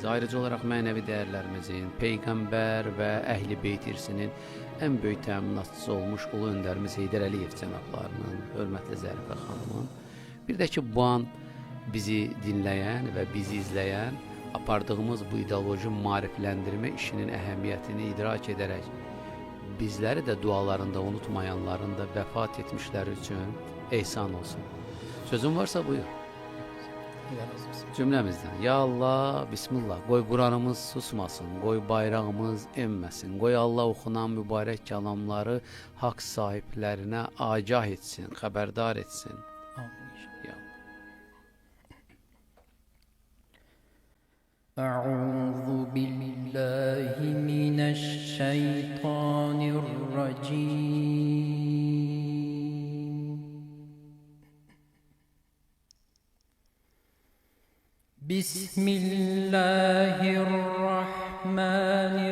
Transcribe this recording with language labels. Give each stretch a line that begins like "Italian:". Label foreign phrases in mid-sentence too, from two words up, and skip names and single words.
Azerbaijani: Ayrıca olaraq mənəvi dəyərlərimizin, Peyğəmbər və Əhl-i Beyt irsinin ən böyük təminatçısı olmuş Ulu Öndərimiz Heydər Əliyev cənablarının, hörmətli Zərifə xanımın, bir də ki, bu an bizi dinləyən və bizi izləyən, apardığımız bu ideoloji maarifləndirmə işinin əhəmiyyətini idrak edərək, bizləri də dualarında unutmayanların da vəfat etmişləri üçün ehsan olsun. Sözün varsa buyur. Cümləmizdən. Ya Allah, Bismillah. Qoy Quranımız susmasın, qoy bayrağımız enməsin, qoy Allah oxunan mübarək kəlamları haqq sahiblərinə agah etsin, xəbərdar etsin.
Arabic: أعوذ بالله من الشيطان الرجيم بسم الله الرحمن